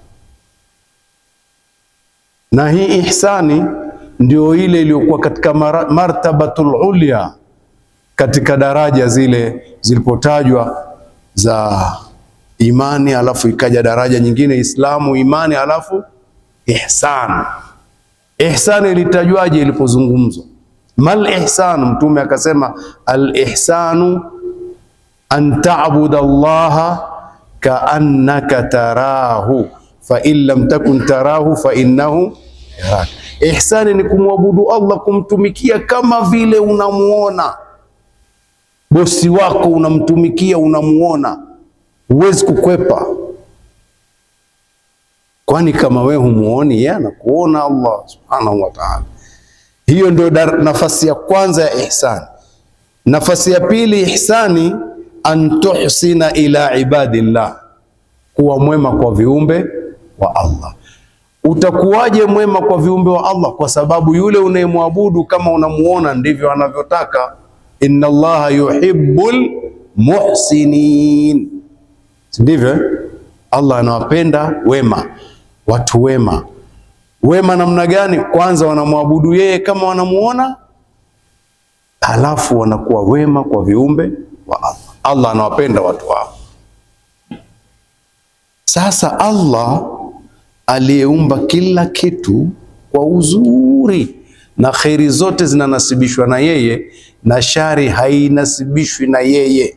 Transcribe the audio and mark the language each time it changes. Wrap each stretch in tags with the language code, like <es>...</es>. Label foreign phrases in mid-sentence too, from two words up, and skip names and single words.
<sw>Na hii ihsani ndio ile iliyokuwa katika</sw> <ar>المرتبة العليا,</ar> <sw>katika daraja zile zilipotajwa za imani, alafu ikaja daraja nyingine Islamu, imani, alafu ihsan. Ihsan ilitajwaje ilipozungumzwa?</sw> <ar>ما الإحسان,</ar> <sw>Mtume akasema</sw> <ar>الإحسان أن تعبد الله كأنك تراه فإن لم تكن تراه فإنه يراك.</ar> <sw>Ihsani ni kumwabudu Allah, kumtumikia kama vile unamuona. Bosi wako unamtumikia, unamuona, huwezi kukwepa. Kwani kama wewe humuoni, yeye anakuona, Allah</sw> <ar>سبحانه وتعالى.</ar> <sw>Hiyo ndio nafasi ya kwanza ya ihsani. Nafasi ya pili ihsani,</sw> <ar>أن تحسن إلى عباد الله,</ar> <sw>kuwa mwema kwa viumbe wa Allah. Utakuwaje mwema kwa viumbe wa Allah? Kwa sababu yule unayemwabudu kama unamuona ndivyo anavyotaka.</sw> <ar>إن الله يحب المحسنين,</ar> <sw>ndivyo Allah anawapenda wema, watu wema. Wema namna gani? Kwanza wanamwabudu yeye kama wanamuona, halafu wanakuwa wema kwa viumbe wa Allah. Allah anawapenda watu hao. Sasa Allah aliyeumba kila kitu kwa uzuri, na khairi zote zinanasibishwa na yeye, na shari hainasibishwi na yeye.</sw>